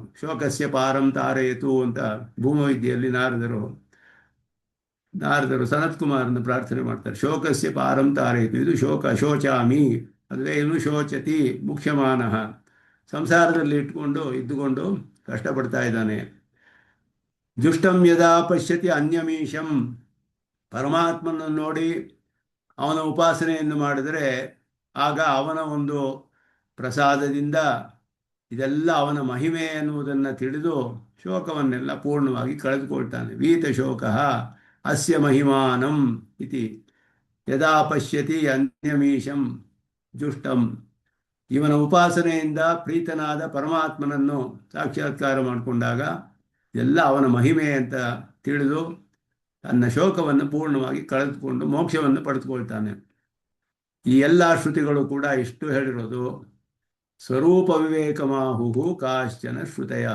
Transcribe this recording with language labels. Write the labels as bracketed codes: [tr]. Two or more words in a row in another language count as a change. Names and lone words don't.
[sa] ಶೋಕಸ್ಯ ಪಾರಂ ತಾರಯತು [kn] ಅಂತ ಭೂಮವಿದ್ಯೆಯಲ್ಲಿ ನಾರದರು ಸನತ್ ಕುಮಾರನ ಪ್ರಾರ್ಥನೆ ಮಾಡ್ತಾರೆ. [sa] ಶೋಕಸ್ಯ ಪಾರಂ ತಾರಯತು, [kn] ಇದು [sa] ಶೋಕ ಶೋಚಾಮಿ [kn] ಅಂದರೆ ಏನು, [sa] ಶೋಚತಿ ಮುಖ್ಯಮಾನಃ, [kn] ಸಂಸಾರದಲ್ಲಿ ಇದ್ದುಕೊಂಡು ಕಷ್ಟಪಡ್ತಾ ಇದ್ದಾನೆ. [sa] ಜುಷ್ಟಂ ಯದಾ ಪಶ್ಯತಿ ಅನ್ಯಮೀಶಂ, [kn] ಪರಮಾತ್ಮನನ್ನು ನೋಡಿ ಅವನ ಉಪಾಸನೆಯನ್ನು ಮಾಡಿದರೆ ಆಗ ಅವನ ಒಂದು ಪ್ರಸಾದದಿಂದ ಇದೆಲ್ಲ ಅವನ ಮಹಿಮೆ ಎನ್ನುವುದನ್ನು ತಿಳಿದು ಶೋಕವನ್ನೆಲ್ಲ ಪೂರ್ಣವಾಗಿ ಕಳೆದುಕೊಳ್ತಾನೆ. [sa] ವೀತ ಶೋಕ ಅಸ್ಯ ಮಹಿಮಾನಂ ಇತಿ ಯದಾ ಪಶ್ಯತಿ ಅನ್ಯಮೀಶಂ ಜುಷ್ಟಂ. [kn] ಇವನ ಉಪಾಸನೆಯಿಂದ ಪ್ರೀತನಾದ ಪರಮಾತ್ಮನನ್ನು ಸಾಕ್ಷಾತ್ಕಾರ ಮಾಡಿಕೊಂಡಾಗ ಎಲ್ಲ ಅವನ ಮಹಿಮೆ ಅಂತ ತಿಳಿದು ತನ್ನ ಶೋಕವನ್ನು ಪೂರ್ಣವಾಗಿ ಕಳೆದುಕೊಂಡು ಮೋಕ್ಷವನ್ನು ಪಡೆದುಕೊಳ್ತಾನೆ. ಈ ಎಲ್ಲ ಶ್ರುತಿಗಳು ಕೂಡ ಇಷ್ಟು ಹೇಳಿರೋದು [sa] ಸ್ವರೂಪ ವಿವೇಕಮಾಹುಹು ಕಾಶ್ಚನ ಶ್ರುತಯ.